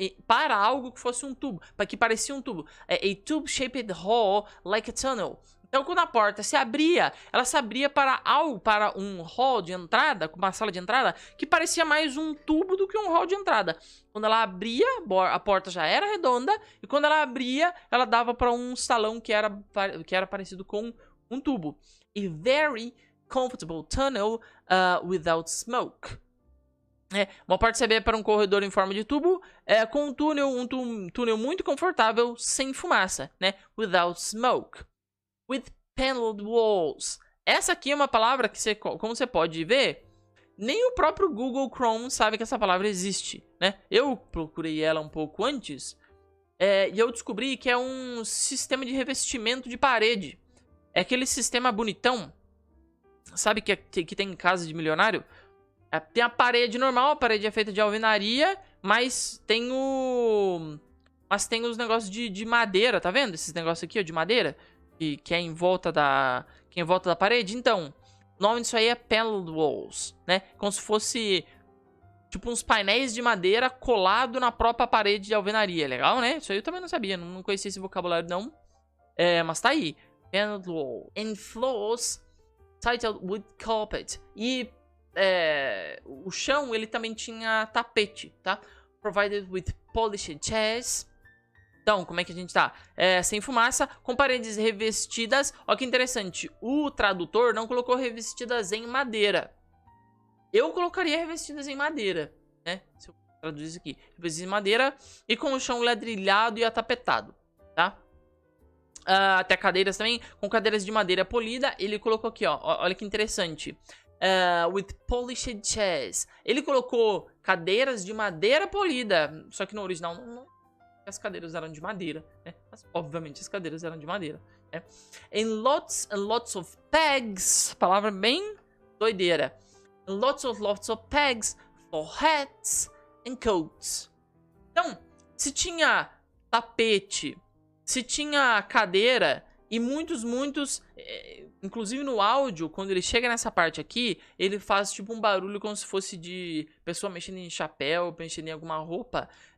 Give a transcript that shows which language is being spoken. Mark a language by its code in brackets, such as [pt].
[pt] Para algo que fosse um tubo, para que parecia um tubo. [en] A tube-shaped hall like a tunnel. [pt] Então, quando a porta se abria, ela se abria para um hall de entrada, uma sala de entrada, que parecia mais um tubo do que um hall de entrada. Quando ela abria, a porta já era redonda, e quando ela abria, ela dava para um salão que era parecido com um tubo. [en] A very comfortable tunnel without smoke. [pt] Uma porta se abria para um corredor em forma de tubo, com um túnel muito confortável, sem fumaça, né? [en] Without smoke. With paneled walls. [pt] Essa aqui é uma palavra que, como você pode ver, nem o próprio Google Chrome sabe que essa palavra existe, né? Eu procurei ela um pouco antes e eu descobri que é um sistema de revestimento de parede. É aquele sistema bonitão, sabe, que tem em casa de milionário? Tem a parede normal, a parede é feita de alvenaria, mas tem os negócios de madeira, tá vendo? Esses negócios aqui, ó, de madeira. Que é em volta da parede. Então, o nome disso aí é paneled walls, né? Como se fosse tipo uns painéis de madeira colado na própria parede de alvenaria. Legal, né? Isso aí eu também não sabia, não conhecia esse vocabulário não. Mas tá aí. Paneled wall. [en] And floors titled with carpet. [pt] E o chão, ele também tinha tapete, tá? [en] Provided with polished chairs. [pt] Então, como é que a gente tá? Sem fumaça, com paredes revestidas. Olha que interessante. O tradutor não colocou revestidas em madeira. Eu colocaria revestidas em madeira, né? Se eu traduzir isso aqui. Revestidas em madeira e com o chão ladrilhado e atapetado, tá? Até cadeiras também, com cadeiras de madeira polida. Ele colocou aqui, ó. Olha que interessante. [en] With polished chairs. [pt] Ele colocou cadeiras de madeira polida. Só que no original não. As cadeiras eram de madeira, né? Mas, obviamente, as cadeiras eram de madeira, né? [en] And lots and lots of pegs. [pt] Palavra bem doideira. [en] And lots of pegs for hats and coats. [pt] Então, se tinha tapete, se tinha cadeira e muitos... inclusive no áudio, quando ele chega nessa parte aqui, ele faz tipo um barulho como se fosse de pessoa mexendo em chapéu, mexendo em alguma roupa.